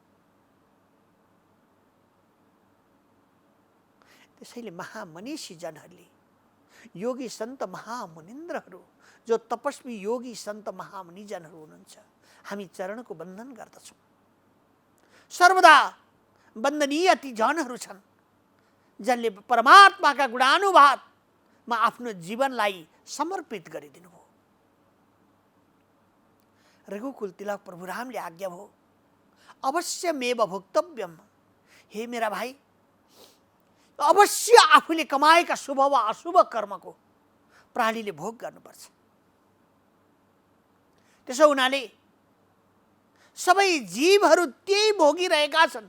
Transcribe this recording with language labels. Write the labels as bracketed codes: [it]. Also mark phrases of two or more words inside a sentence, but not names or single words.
[ne] त्यसैले महामनीषी जनहरूले, योगी सन्त महामुनिन्द्रहरू, जो तपस्वी योगी सन्त महामुनिजनहरू हुनुहुन्छ, हामी चरणको बन्धन गर्दछौँ। सर्वदा वन्दनीय ती जनहरू छन् जसले परमात्माका गुणानुवादमा आफ्नो जीवनलाई समर्पित गरिदिनु भयो। रघुकुल तिलक प्रभु रामले आज्ञा भयो, [sa] अवश्यमेव भोक्तव्यम। [ne] हे मेरा भाइ, अवश्य आफूले कमाएका शुभ वा अशुभ कर्मको प्राणीले भोग गर्नुपर्छ। त्यसो हुनाले सबै जीवहरू त्यही भोगिरहेका छन्।